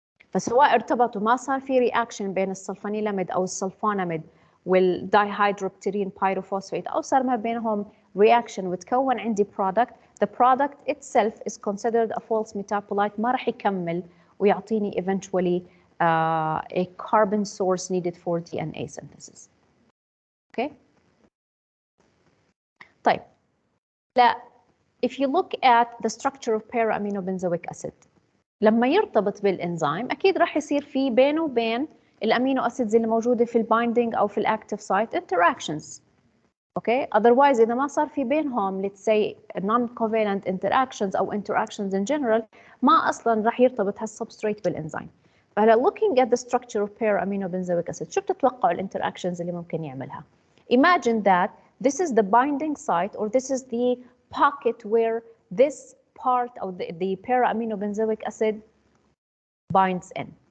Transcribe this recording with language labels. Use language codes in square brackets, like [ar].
[ar] فسواء ارتبطوا ما صار في reaction بين السلفونيلاميد أو السلفوناميد والدihydropterine pyrophosphate أو صار ما بينهم reaction وتكون عندي product, [en] the product itself is considered a false metabolite, [ar] ما راح يكمل ويعطيني [en] eventually a carbon source needed for DNA synthesis. Okay. [ar] طيب لا [en] if you look at the structure of para-aminobenzoic acid [ar] لما يرتبط بالإنزيم أكيد راح يصير في بينه وبين الأمينو أسيدز اللي موجودة في البايندينج أو في الأكتيف سايت interactions. [en] Okay, otherwise [ar] إذا ما صار في بينهم [en] let's say non-covalent interactions [ar] أو [en] interactions in general [ar] ما أصلاً راح يرتبط هالسبستريت بالإنزيم. [en] فهلا looking at the structure of para-aminobenzoic acid [ar] شو بتتوقعوا الانتراكشنز اللي ممكن يعملها؟ [en] Imagine that this is the binding site or this is the pocket where this part of the para-aminobenzoic acid binds in.